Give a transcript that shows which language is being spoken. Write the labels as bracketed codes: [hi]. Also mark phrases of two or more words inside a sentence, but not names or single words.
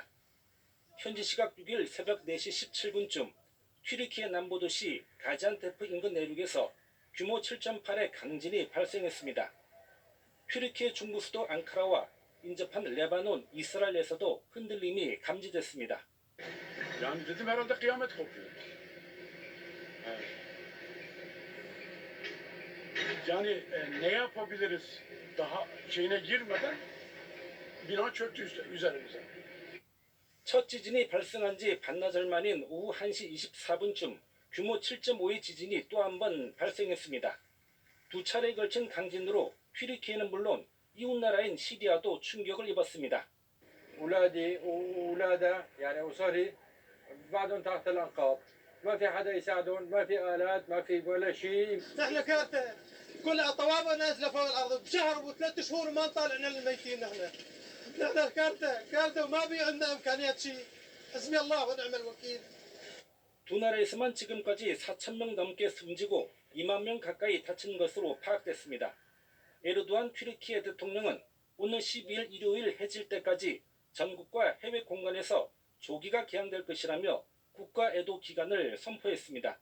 [ko] 현지 시각 6일 새벽 4시 17분쯤 튀르키예 남부도시 가지안테프 인근 내륙에서 규모 7.8의 강진이 발생했습니다. 튀르키예 중부 수도 앙카라와 인접한 레바논, 이스라엘에서도 흔들림이 감지됐습니다. [tr] Yani dedim herhalde kıyamet kopuyor. Yani ne yapabiliriz daha şeyine girmeden bina çöktü üzerimize. [ko] 첫 지진이 발생한 지 반나절 만인 오후 1시 24분쯤 규모 7.5의 지진이 또 한 번 발생했습니다. 두 차례에 걸친 강진으로 튀르키예는 물론 이웃나라인 시리아도 충격을 입었습니다. [ar] أولادي وأولادها يعني أسري بعدهم تحت الأنقاض ما في حدا يساعدهم ما في آلات ما في ولا شيء نحن كارثة كلها طوابق نازلة فوق الأرض بشهر وثلاث شهور ما طالعنا للميتين نحن كارثة وما بي عندنا إمكانيات شيء حسبي الله ونعم الوكيل. [ko] 두 나라에서만 지금까지 4,000명 넘게 숨지고 2만 명 가까이 다친 것으로 파악됐습니다. 에르도안 튀르키예 대통령은 오늘 12일 일요일 해질 때까지 전국과 해외 공간에서 조기가 개항될 것이라며 국가 애도 기간을 선포했습니다.